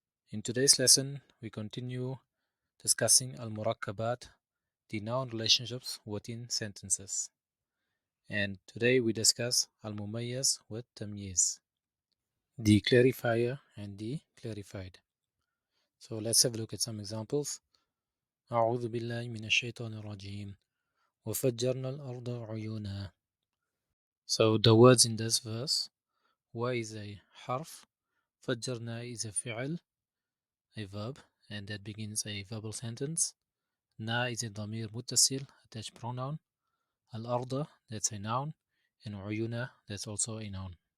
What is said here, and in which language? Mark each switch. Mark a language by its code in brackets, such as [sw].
[en] In today's lesson, we continue discussing al-murakkabat, the noun relationships within sentences. And today we discuss al-mumayyaz with tamyiz, the clarifier and the clarified. So let's have a look at some examples. [ar] أعوذ بالله من الشيطان الرجيم وفجرنا الأرض عيونا. [en] So the words in this verse, wa is a harf, فجرنا is a fi'l, a verb, and that begins a verbal sentence. Na is a ضمير متصل, attached pronoun. Al-arda, that's a noun, and uyuna, that's also a noun.